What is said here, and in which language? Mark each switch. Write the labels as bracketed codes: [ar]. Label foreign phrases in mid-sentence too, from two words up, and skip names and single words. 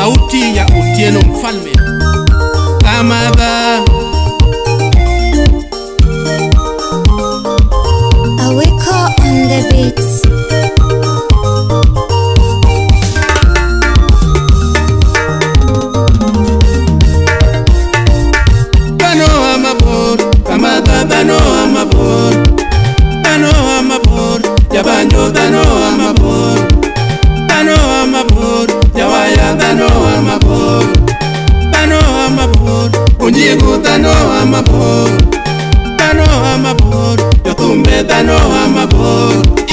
[sw] sauti ya Otieno Mfalme. Kamadha [en] Aweko on the beats. [luo] Dano amabor, Kamadha dano amabor, dano amabor, Jabanjo dano amabor, dano amabor, Jawaya dano amabor, dano amabor, Unjigu dano amabor, dano amabor, Jotumbe dano amabor.